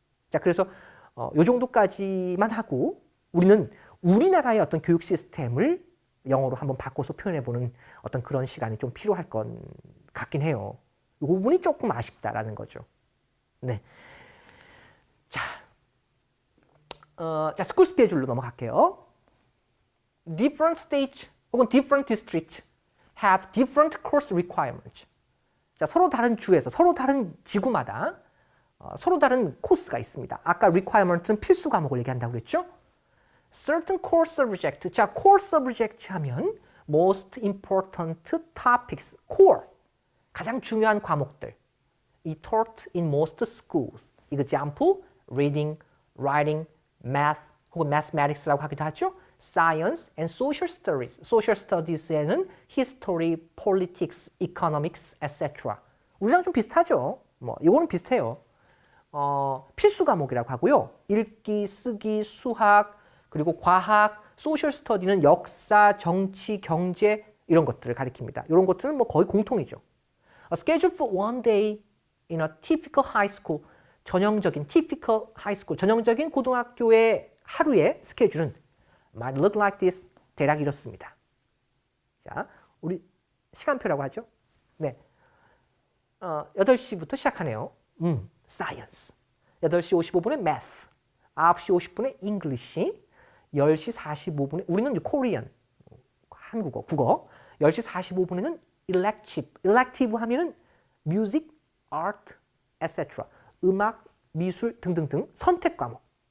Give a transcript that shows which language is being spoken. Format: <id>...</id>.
<ko>자, 그래서 요 정도까지만 하고 우리는 우리나라의 어떤 교육 시스템을 영어로 한번 바꿔서 표현해보는 어떤 그런 시간이 좀 필요할 것 같긴 해요. 이 부분이 조금 아쉽다라는 거죠. 네. 자, 스쿨 스케줄로 넘어갈게요.</ko> <en>Different states</en> <ko>혹은</ko> <en>different districts have different course requirements.</en> <ko>자, 서로 다른 주에서, 서로 다른 지구마다 서로 다른 코스가 있습니다. 아까 requirement는 필수 과목을 얘기한다고 그랬죠?</ko> <en>Certain core subject. 자, core subject 하면 most important topics. core.</en> <ko>가장 중요한 과목들.</ko> <en>이 taught in most schools. example, reading, writing, math 혹은 mathematics라고 하기도 하죠. Science and social studies. social studies에는 history, politics, economics, etc.</en> <ko>우리랑 좀 비슷하죠. 뭐 이거는 비슷해요. 필수 과목이라고 하고요. 읽기, 쓰기, 수학, 그리고 과학, 소셜 스터디는 역사, 정치, 경제 이런 것들을 가리킵니다. 이런 것들은 뭐 거의 공통이죠.</ko> <en>A schedule for one day in a typical high school. 전형적인 typical high school,</en> <ko>전형적인 고등학교의 하루의 스케줄은</ko> <en>might look like this.</en> <ko>대략 이렇습니다. 자, 우리 시간표라고 하죠. 네. 8시부터 시작하네요. science. 8시 55분에 math. 9시 50분에 English. 10시 45분에 우리는 이제 Korean. 한국어, 국어. 10시 45분에는 elective.</ko> <en>elective 하면은 music, art, etc.</en> <ko>음악, 미술 등등등 선택 과목.</ko>